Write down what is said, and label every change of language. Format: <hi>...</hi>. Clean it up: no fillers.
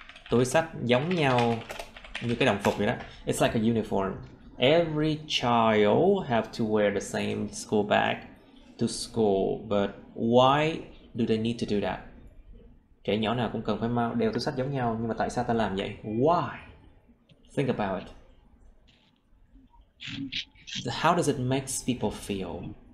<vi>Túi xách giống nhau như cái đồng phục vậy đó.</vi> <en>It's like a uniform. Every child have to wear the same school bag to school, but why do they need to do that?</en> <vi>Trẻ nhỏ nào cũng cần phải đeo túi xách giống nhau, nhưng mà tại sao ta làm vậy?</vi> <en>Why? Think about it. How does it make people feel?</en>